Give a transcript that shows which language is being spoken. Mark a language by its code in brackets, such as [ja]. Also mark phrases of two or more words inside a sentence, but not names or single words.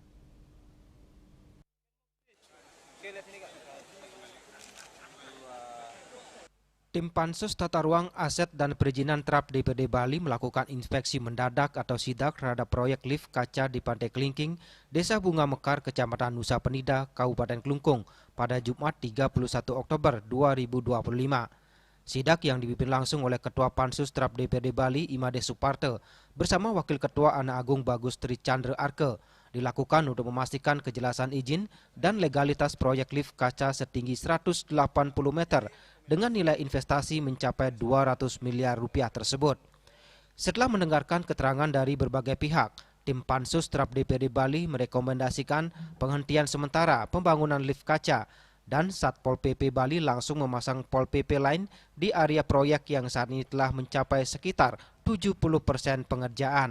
[id] Tim Pansus Tata Ruang Aset dan Perizinan TRAP DPRD Bali melakukan inspeksi mendadak atau sidak terhadap proyek lift kaca di Pantai Kelingking, Desa Bunga Mekar, Kecamatan Nusa Penida, Kabupaten Kelungkung pada Jumat 31 Oktober 2025. Sidak yang dipimpin langsung oleh Ketua Pansus TRAP DPRD Bali, Imade Suparte, bersama Wakil Ketua Anak Agung Bagus Tri Chandra Arke, dilakukan untuk memastikan kejelasan izin dan legalitas proyek lift kaca setinggi 180 meter dengan nilai investasi mencapai 200 miliar rupiah tersebut. Setelah mendengarkan keterangan dari berbagai pihak, tim Pansus Trap DPRD Bali merekomendasikan penghentian sementara pembangunan lift kaca dan Satpol PP Bali langsung memasang Pol PP lain di area proyek yang saat ini telah mencapai sekitar 70% pengerjaan.